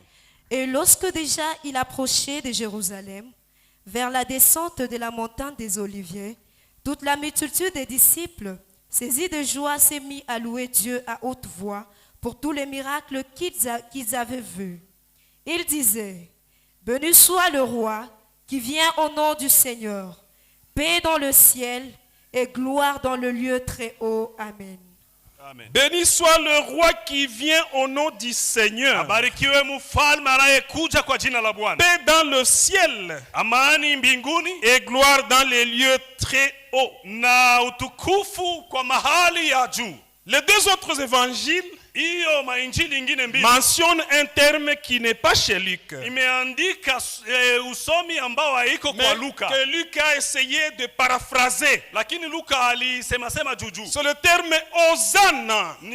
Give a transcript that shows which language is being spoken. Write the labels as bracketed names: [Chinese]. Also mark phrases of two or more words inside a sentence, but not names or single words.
[French] Et lorsque déjà il approchait de Jérusalem, vers la descente de la montagne des Oliviers, toute la multitude des disciples, saisis de joie, s'est mis à louer Dieu à haute voix pour tous les miracles qu'ils avaient vus. Ils disaient, béni soit le roi qui vient au nom du Seigneur, paix dans le ciel et gloire dans le lieu très haut. Amen. Amen. Béni soit le roi qui vient au nom du Seigneur. [Swahili] Abarikiwe mfalme anayekuja kwa jina la Bwana. [French] Paix dans le ciel. [Swahili] Amani mbinguni. [French] Et gloire dans les lieux très hauts. [Swahili] Na utukufu kwa mahali ya juu. [French] Les deux autres évangiles mentionne un terme qui n'est pas chez Luc. Mais que Luc a essayé de paraphraser. C'est le terme Hosanna.